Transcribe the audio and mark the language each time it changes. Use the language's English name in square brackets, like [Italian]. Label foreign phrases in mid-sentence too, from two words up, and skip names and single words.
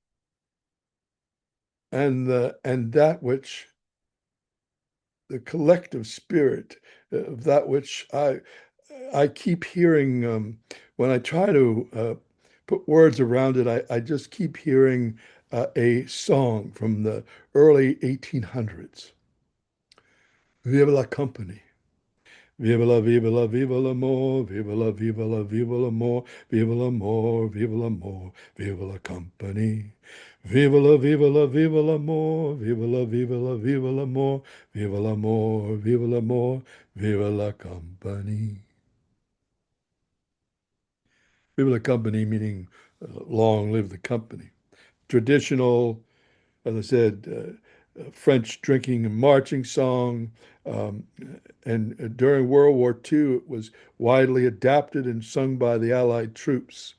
[English] and that which the collective spirit of that which I keep hearing when I try to put words around it. I just keep hearing a song from the early 1800s. [French] Viva la company. Viva l'amor, viva l'amor, viva l'amor, viva l'amor, viva la company. Viva l'amor, viva l'amor, viva l'amor, viva l'amor, viva la company. Viva la company [English] meaning long live the company. Traditional, as I said, French drinking and marching song. Um, and during World War II, it was widely adapted and sung by the Allied troops.